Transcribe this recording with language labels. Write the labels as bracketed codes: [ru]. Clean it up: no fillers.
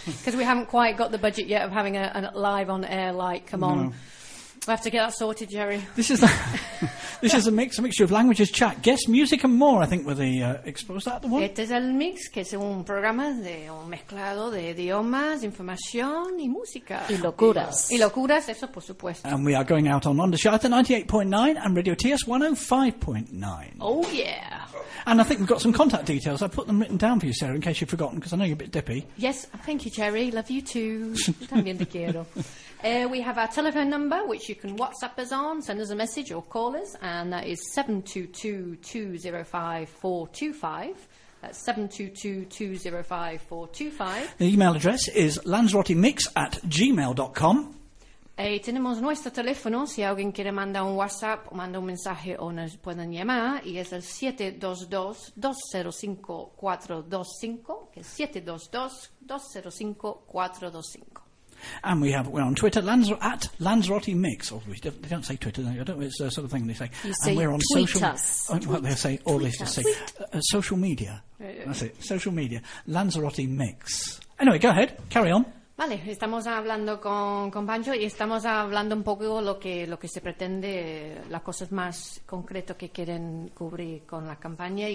[en] Because we haven't quite got the budget yet of having a live on air light. Come on. We'll have to get that sorted, Jerry. This is a mixture of languages, chat, guest music and more, I think, were the exposed at the one. [es] Este es el mix, que es un programa de un mezclado de idiomas, información y música. Y locuras. Y locuras, eso por supuesto. [en] And we are going out on Ondeschalter 98.9 and Radio TS 105.9. Oh, yeah. And I think we've got some contact details. I've put them written down for you, Sarah, in case you've forgotten, because I know you're a bit dippy. Yes, thank you, Jerry. Love you too. [es] También te quiero. [en] We have our telephone number, which you can WhatsApp us on, send us a message or call us, and that is 722-205-425. That's 722-205-425. The email address is lanzarotimix@gmail.com. [es] Tenemos nuestro teléfono, si alguien quiere mandar un WhatsApp, o mandar un mensaje o nos pueden llamar, y es el 722-205-425, que es 722-205-425. [en] And we're on Twitter, at Lanzarotti Mix. They don't say Twitter, I don't know, it's the sort of thing they say. You and say we're on tweet social, us. Tweet, well, they say, tweet all they just say, social media. That's it, social media, Lanzarotti Mix. Anyway, go ahead, carry on. [es] Vale, estamos hablando con Pancho y estamos hablando un poco lo que se pretende, las cosas más concretas que quieren cubrir con la campaña.